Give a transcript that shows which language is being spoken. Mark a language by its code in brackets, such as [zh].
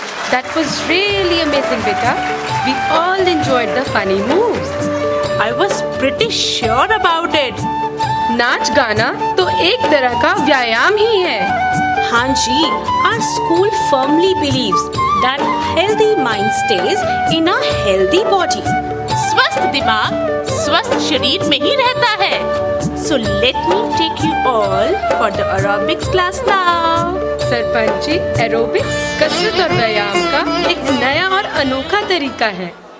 [en] That was really amazing, beta. We all enjoyed the funny moves. I was pretty sure about it. [hi] नाच गाना तो एक तरह का व्यायाम ही है. [en] Hanji, our school firmly believes that healthy mind stays in a healthy body. [hi] स्वस्थ दिमाग स्वस्थ शरीर में ही रहता है. [en] So let me take you all for the aerobics class now. [hi] Sarpanch ji, aerobics कसरत और व्यायाम का एक नया और अनोखा तरीका है.